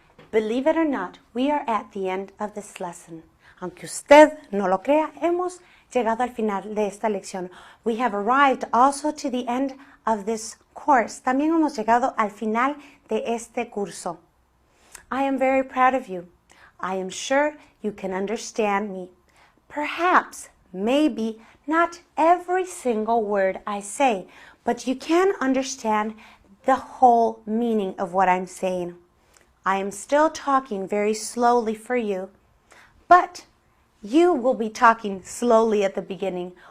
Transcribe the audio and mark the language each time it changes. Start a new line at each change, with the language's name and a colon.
English: Believe it or not, we are at the end of this lesson.
Spanish: Aunque usted no lo crea, hemos llegado al final de esta lección.
English: We have arrived also to the end of this course.
Spanish: También hemos llegado al final de este curso.
English: I am very proud of you. I am sure you can understand me. Perhaps, maybe, not every single word I say, but you can understand the whole meaning of what I'm saying. I am still talking very slowly for you, but you will be talking slowly at the beginning.